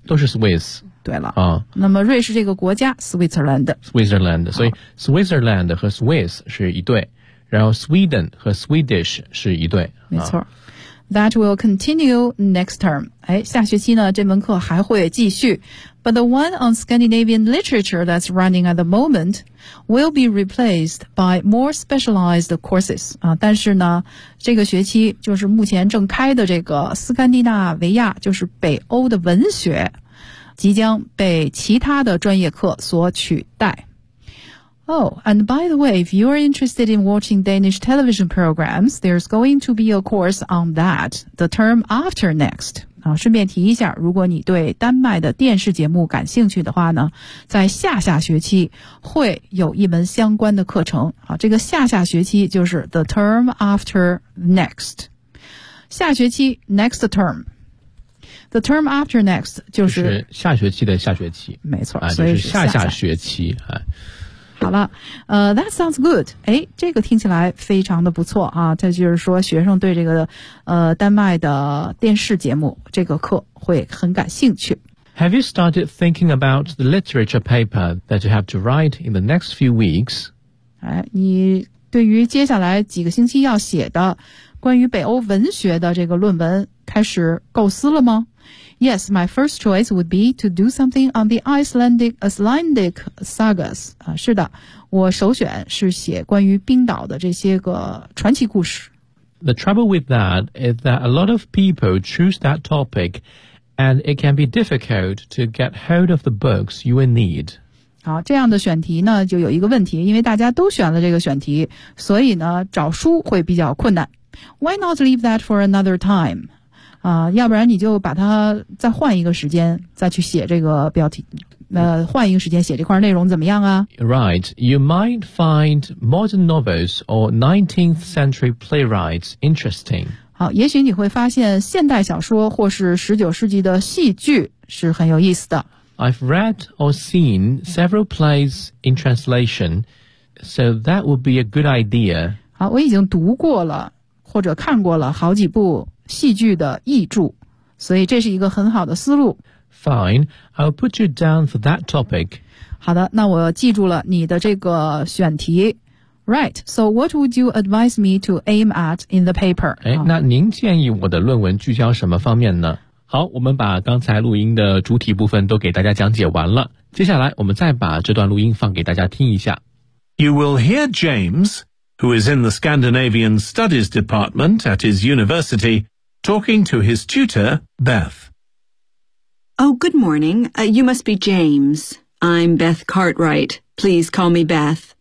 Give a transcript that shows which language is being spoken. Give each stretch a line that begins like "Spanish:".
Chinese: 都是 Swiss。对了那么瑞士这个国家 Switzerland， Switzerland， 所以 Switzerland 和 Swiss 是一对，然后 Sweden 和 Swedish 是一对，没错。
English: That will continue next term.
Chinese: 下学期呢这门课还会继续。
English: But the one on Scandinavian literature that's running at the moment will be replaced by more specialized courses.
Chinese: 但是呢这个学期就是目前正开的这个斯堪的纳维亚，就是北欧的文学，即将被其他的专业课所取代。
English: Oh, and by the way, if you are interested in watching Danish television programs, there's going to be a course on that, the term after next.
Chinese: 顺便提一下，如果你对丹麦的电视节目感兴趣的话呢，在下下学期会有一门相关的课程。这个下下学期就是
English: the term after next.
Chinese: 下学期
English: next term. The term after next
Chinese: 就是下学期的下学期。没错，就是下下学期。好了
English: that sounds good.
Chinese: 这个听起来非常的不错啊，这就是说学生对这个丹麦的电视节目这个课会很感兴趣。
English: Have you started thinking about the literature paper that you have to write in the next few weeks?
Chinese: 你对于接下来几个星期要写的关于北欧文学的这个论文开始构思了吗？
English: Yes, my first choice would be to do something on the Icelandic sagas.
Chinese: 是的，我首选是写关于冰岛的这些个传奇故事。
English: The trouble with that is that a lot of people choose that topic, and it can be difficult to get hold of the books you will need.
Chinese: 好，这样的选题呢，就有一个问题，因为大家都选了这个选题，所以呢，找书会比较困难。
English: Why not leave that for another time?
Chinese: 要不然你就把它再换一个时间再去写这个标题，换一个时间写这块内容怎么样啊？
English: Right, you might find modern novels or 19th century playwrights interesting.
Chinese: 好，也许你会发现现代小说或是19世纪的戏剧是很有意思的。
English: I've read or seen several plays in translation, so that would be a good idea.
Chinese: 好，我已经读过了或者看过了好几部戏剧的译著，所以这是一个很好的思路。
English: Fine, I'll put you down for that topic.
Chinese: 好的，那我记住了你的这个选题。
English: Right, so what would you advise me to aim at in the paper?
Chinese: 那您建议我的论文聚焦什么方面呢？好，我们把刚才录音的主体部分都给大家讲解完了，接下来我们再把这段录音放给大家听一下。
English: You will hear James...who is in the Scandinavian Studies Department at his university, talking to his tutor, Beth. Oh, good morning. You must be James. I'm Beth Cartwright. Please call me Beth.